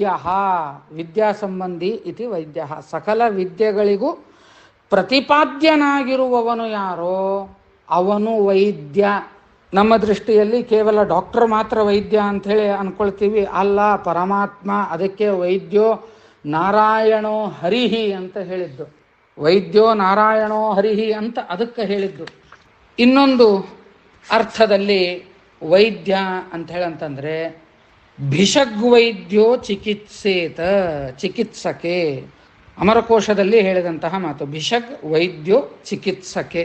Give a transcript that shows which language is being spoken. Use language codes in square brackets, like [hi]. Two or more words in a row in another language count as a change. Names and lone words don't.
[sa] ವಿದ್ಯಾ ಸಂಬಂಧಿ ಇತಿ ವೈದ್ಯ. [kn] ಸಕಲ ವಿದ್ಯೆಗಳಿಗೂ ಪ್ರತಿಪಾದ್ಯನಾಗಿರುವವನು ಯಾರೋ ಅವನು ವೈದ್ಯ. ನಮ್ಮ ದೃಷ್ಟಿಯಲ್ಲಿ ಕೇವಲ ಡಾಕ್ಟರ್ ಮಾತ್ರ ವೈದ್ಯ ಅಂಥೇಳಿ ಅಂದ್ಕೊಳ್ತೀವಿ. ಅಲ್ಲ, ಪರಮಾತ್ಮ. ಅದಕ್ಕೆ [sa] ವೈದ್ಯೋ ನಾರಾಯಣೋ ಹರಿಹಿ [kn] ಅಂತ ಹೇಳಿದ್ದು. [sa] ವೈದ್ಯೋ ನಾರಾಯಣೋ ಹರಿಹಿ [kn] ಅಂತ ಅದಕ್ಕೆ ಹೇಳಿದ್ದು. ಇನ್ನೊಂದು ಅರ್ಥದಲ್ಲಿ ವೈದ್ಯ ಅಂತ ಹೇಳಂತಂದರೆ [sa] ಭಿಷಗ್ವೈದ್ಯೋ ಚಿಕಿತ್ಸೇತ, ಚಿಕಿತ್ಸಕೆ. [kn] ಅಮರಕೋಶದಲ್ಲಿ ಹೇಳಿದಂತಹ ಮಾತು. [sa] ಭಿಷಗ್ ವೈದ್ಯೋ ಚಿಕಿತ್ಸಕೆ.